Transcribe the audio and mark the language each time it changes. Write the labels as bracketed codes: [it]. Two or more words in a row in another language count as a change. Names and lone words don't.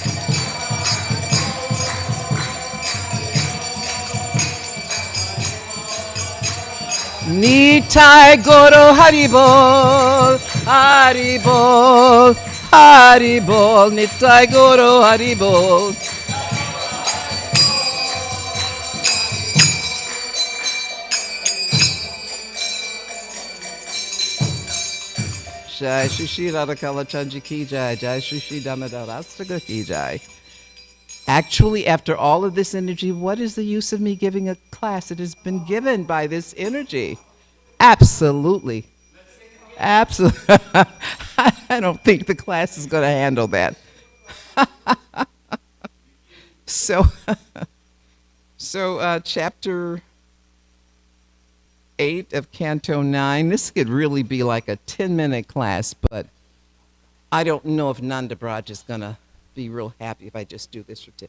[hi] निताई गुरु हरिबोल, हरिबोल, हरिबोल, निताई गुरु हरिबोल. जय श्री श्री राधाकला चंदजी की जय, जय श्री श्री दामोदर अस्तगा की जय. [en] Actually, after all of this energy, what is the use of me giving a class? It has been given by this energy. Absolutely. Absolutely. I don't think the class is going to handle that. So chapter 8 of Canto 9, this could really be like a 10-minute class, but I don't know if Nanda Braj is going to be real happy if I just do this for 10.